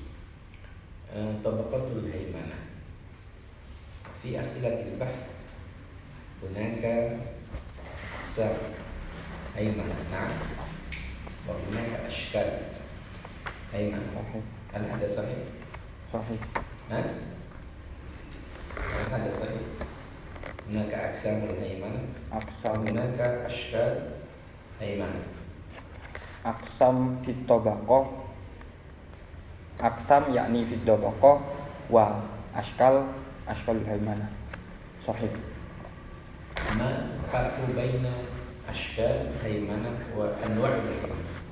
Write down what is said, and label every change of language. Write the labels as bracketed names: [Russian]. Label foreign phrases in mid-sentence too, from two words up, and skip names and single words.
[Arabic] طبقات الهيمنة في أسئلة البحث هناك أقسام هيمنة نعم وهناك أشكال هيمنة. sahih هل هذا صحيح? sahih هل هذا صحيح? هناك أقسام الهيمنة و aksam هناك أشكال هيمنة. أقسام في الطبقة أقسام يعني في الطبقة وأشكال الهيمنة صحيح. ما فرق بين أشكال هيمنة وأنواع الهيمنة.